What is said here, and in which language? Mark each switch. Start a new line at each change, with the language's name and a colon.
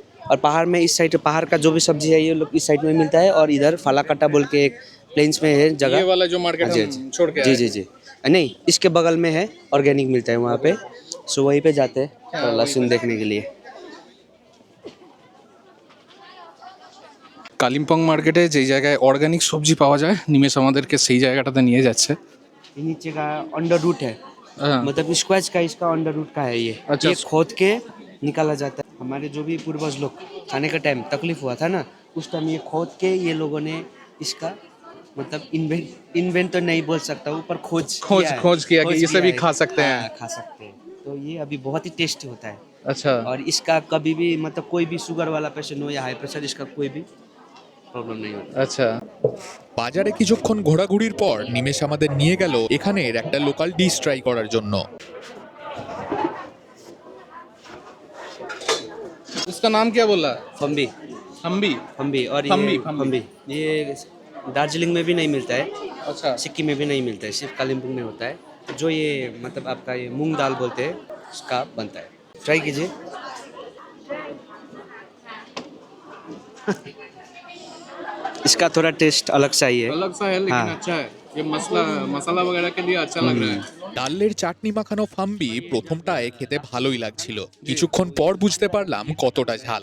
Hindi: और पहाड़ में इस साइड पहाड़ का जो भी सब्जी है ये लोग इस साइड में मिलता है, और इधर फाला कट्टा बोल के एक प्लेन्स में है जगह। ये वाला जो मार्केट हाँ जी, हम छोड़ के जी आए। जी जी नहीं, इसके बगल में है ऑर्गेनिक मिलता है वहाँ पे। सो वहीं पे जाते हैं तो लहसुन देखने के लिए।
Bangla: কালিম্পং মার্কেটে যেই জায়গায় অর্গানিক সবজি পাওয়া যায়, নিমেষ আমাদেরকে সেই জায়গাটাতে নিয়ে যাচ্ছে।
Hindi: ये नीचे का अंडर रूट है, हाँ। मतलब स्क्वैच का इसका अंडर रूट का है ये। अच्छा। ये खोद के निकाला जाता है। हमारे जो भी पूर्वज लोग खाने का टाइम तकलीफ हुआ था ना, उस टाइम ये खोद के ये लोगों ने इसका मतलब इन्वेंट तो नहीं बोल सकता हूँ, पर खोज किया कि इसे भी है। खा सकते हैं। हाँ, खा सकते हैं। तो ये अभी बहुत ही टेस्टी होता है। अच्छा, और इसका कभी भी मतलब कोई भी शुगर वाला पेशेंट हो या हाई प्रेशर, इसका कोई भी प्रॉब्लम नहीं होता। अच्छा।
Bangla: বাজারে কিছুক্ষণ ঘোরাঘুরির পর নিমেষ আমাদের নিয়ে গেল এখানের একটা লোকাল ডিশ ট্রাই করার জন্য।
Hindi: इसका नाम क्या बोला? फम्बी। हम्बी। फम्बी और फम्बी, ये फम्बी। फम्बी ये दार्जिलिंग में भी नहीं मिलता है, अच्छा। सिक्किम में भी नहीं मिलता है, सिर्फ कालिम्पोंग में होता है। जो ये मतलब आपका ये मूंग दाल बोलते हैं, उसका बनता है। ट्राई कीजिए। इसका थोड़ा टेस्ट अलग सा ही है। अलग सा है लेकिन हाँ। अच्छा है। ये मसाला वगैरह के लिए अच्छा लग रहा है।
Bangla: ডালের চাটনি মাখানো ফাম্বি প্রথমটায় খেতে ভালোই লাগছিল, কিছুক্ষণ পর বুঝতে পারলাম কতটা ঝাল।